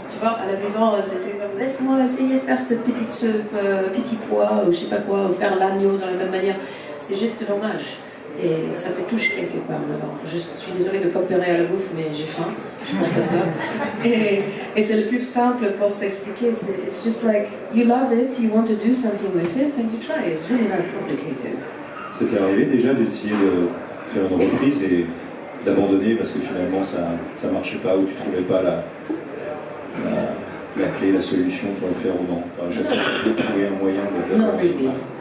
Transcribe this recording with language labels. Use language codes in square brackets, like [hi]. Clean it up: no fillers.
[fr] Tu vois, à la maison, c'est comme laisse-moi essayer de faire cette petit pois, ou je sais pas quoi, ou faire l'agneau de la même manière. C'est juste dommage. Et ça te touche quelque part. Alors, je suis désolée de coopérer à la bouffe, mais j'ai faim, je pense à ça. Et c'est le plus simple pour s'expliquer. [en] It's just like, you love it, you want to do something with it, and you try. It's really not complicated. [fr] C'était arrivé déjà d'essayer de faire une reprise et d'abandonner parce que finalement ça marchait pas ou tu trouvais pas la clé, la solution pour le faire ou non? J'ai trouvé un moyen de... Non, baby, non.